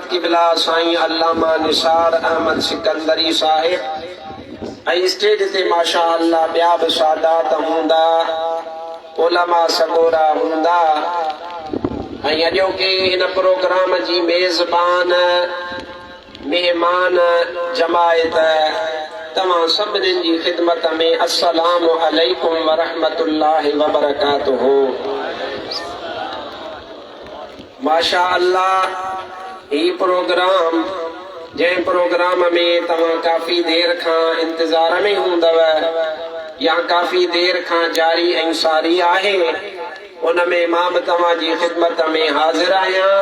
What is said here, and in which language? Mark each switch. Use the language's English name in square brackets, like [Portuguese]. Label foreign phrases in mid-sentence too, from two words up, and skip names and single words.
[Sindhi] क़िबला साईं अल्लामा निसार अहमद सिकंदरी साहिब, ऐं स्टेज ते [Arabic] ما شاء الله [Sindhi] ॿिया बि सादात हूंदा, उलमा सगोरा हूंदा, ऐं अॼोके हिन प्रोग्राम जी मेज़बान मेहमान जमायत तव्हां सभिनीनि जी ख़िदमत में [Arabic] السلام عليكم ورحمة الله وبركاته. ما شاء الله, [Sindhi] ही प्रोग्राम जंहिं प्रोग्राम में तव्हां काफ़ी देर खां इंतज़ार में हूंदव या काफ़ी देर खां जारी ऐं सारी आहे, उनमें मां बि तव्हांजी ख़िदमत में हाज़िर आहियां।